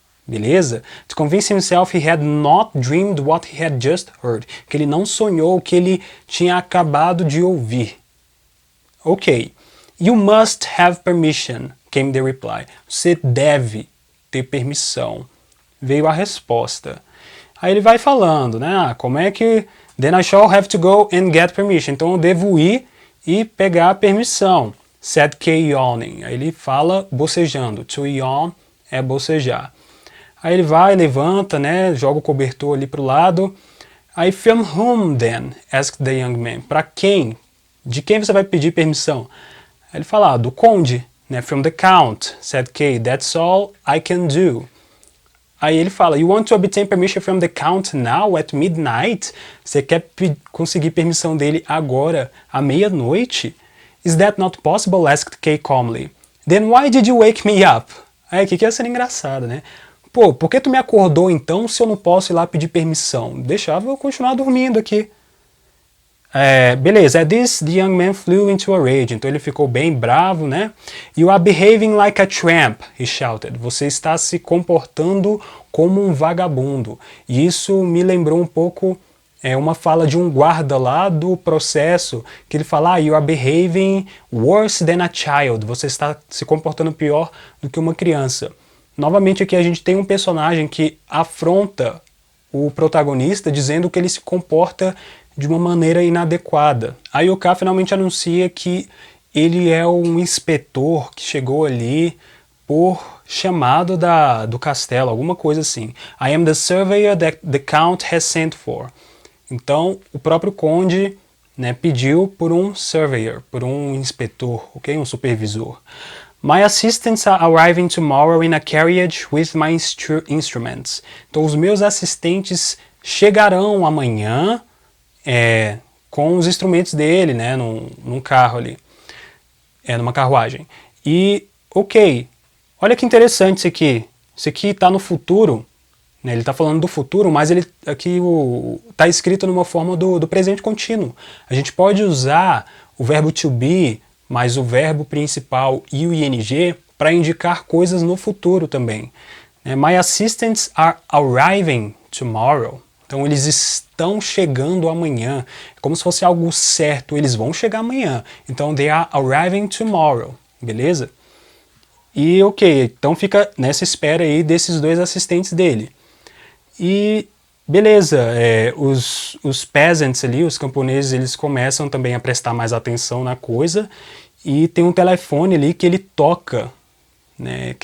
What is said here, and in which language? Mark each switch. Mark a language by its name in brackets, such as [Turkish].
[Portuguese] Beleza? [English] To convince himself he had not dreamed what he had just heard. [Portuguese] Que ele não sonhou o que ele tinha acabado de ouvir. Ok. [English] You must have permission, came the reply. [Portuguese] Você deve ter permissão. veio a resposta. Aí ele vai falando, né? Como é que... [English] Then I shall have to go and get permission. [Portuguese] Então eu devo ir e pegar a permissão. [English] Said Kay yawning. [Portuguese] Aí ele fala bocejando. [English] To yawn [Portuguese] é bocejar. Aí ele vai, levanta, né? Joga o cobertor ali pro lado. [English] Aí, from whom then? Asked the young man. [Portuguese] Para quem? De quem você vai pedir permissão? Aí ele fala, do conde, né? [English] From the count, said Kay. That's all I can do. [Portuguese] Aí ele fala, [English] you want to obtain permission from the count now at midnight? [Portuguese] Você quer conseguir permissão dele agora, à meia-noite? [English] Is that not possible? Asked Kay calmly. Then why did you wake me up? [Portuguese] Aí, que ia ser engraçado, né? Pô, por que tu me acordou então se eu não posso ir lá pedir permissão? Deixava eu continuar dormindo aqui. [English] Beleza, at this the young man flew into a rage. [Portuguese] Então ele ficou bem bravo, né? [English] You are behaving like a tramp, he shouted. [Portuguese] Você está se comportando como um vagabundo. E isso me lembrou um pouco uma fala de um guarda lá do processo, que ele fala, [English] you are behaving worse than a child. [Portuguese] Você está se comportando pior do que uma criança. Novamente aqui a gente tem um personagem que afronta o protagonista dizendo que ele se comporta de uma maneira inadequada. Aí o K finalmente anuncia que ele é um inspetor que chegou ali por chamado do castelo, alguma coisa assim. [English] I am the surveyor that the count has sent for. [Portuguese] Então o próprio conde, né, pediu por um surveyor, por um inspetor, ok? Um supervisor. My assistants are arriving tomorrow in a carriage with my instruments. Então os meus assistentes chegarão amanhã com os instrumentos dele, né, num carro ali, numa carruagem. E, ok, olha que interessante isso aqui está no futuro, né, ele está falando do futuro, mas ele aqui está escrito numa forma do presente contínuo. A gente pode usar o verbo to be, mais o verbo principal e o ing para indicar coisas no futuro também. [English] My assistants are arriving tomorrow. [Portuguese] Então eles estão chegando amanhã, como se fosse algo certo, eles vão chegar amanhã. Então [English] they are arriving tomorrow, [Portuguese] beleza? E ok, então fica nessa espera aí desses dois assistentes dele. E beleza, os peasants ali, os camponeses, eles começam também a prestar mais atenção na coisa e tem um telefone ali que ele toca, né?